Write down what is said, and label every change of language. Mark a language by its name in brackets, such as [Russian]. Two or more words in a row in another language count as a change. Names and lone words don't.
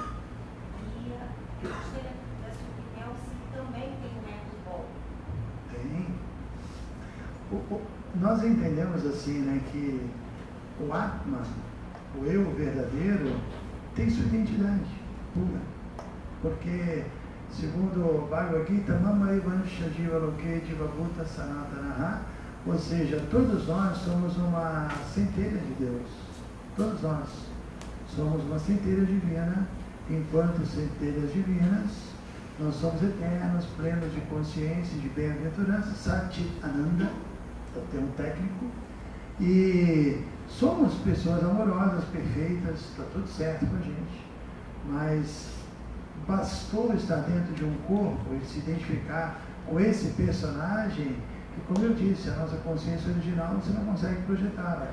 [Portuguese] E eu gostaria da sua opinião se também tem um ego bom. Tem. Nós entendemos assim, né, que o Atma, o eu verdadeiro, tem sua identidade pura. Porque, segundo o Bhagavad Gita, [Sanskrit] Mama Evansha Jiva Loke Jiva Bhuta Sanatanaha, [Portuguese] ou seja, todos nós somos uma centelha de Deus. Todos nós somos uma centelha divina. Enquanto centelhas divinas, nós somos eternos, plenos de consciência e de bem-aventurança, [Sanskrit] Sati Ananda, [Portuguese] é o termo técnico, e somos pessoas amorosas, perfeitas, está tudo certo com a gente, mas bastou estar dentro de um corpo e se identificar com esse personagem, que, como eu disse, a nossa consciência original você não consegue projetá-la.